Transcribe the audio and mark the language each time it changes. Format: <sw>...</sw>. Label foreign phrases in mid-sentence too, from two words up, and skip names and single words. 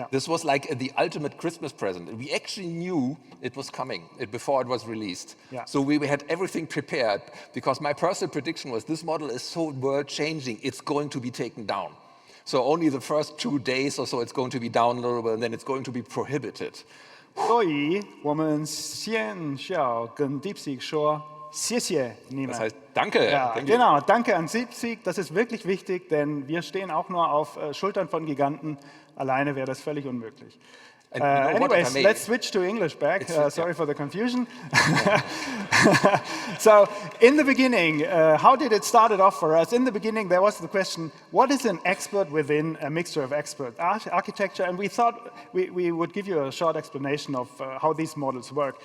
<en>This was like the ultimate Christmas present. We actually knew it was coming before it was released. Yeah. So we had everything prepared, because my personal prediction was this model is so world-changing, it's going to be taken down. So only the first 2 days or so it's going to be downloadable, and then it's going to be prohibited.</en> <zh>所以我们先需要跟 DeepSeek 说谢谢你们。</zh> <de>Das heißt, danke. Ja,</de> <en>Thank you.</en> <de>genau, danke an DeepSeek, das ist wirklich wichtig, denn wir stehen auch nur auf Schultern von Giganten. Alleine wäre das völlig unmöglich.</de> <en>And you know what, if I Anyways, may- let's switch to English back. Sorry yeah. for the confusion. So, in the beginning, how did it start off for us? In the beginning, there was the question, what is an expert within a mixture of expert architecture? And we thought we would give you a short explanation of how these models work.</en>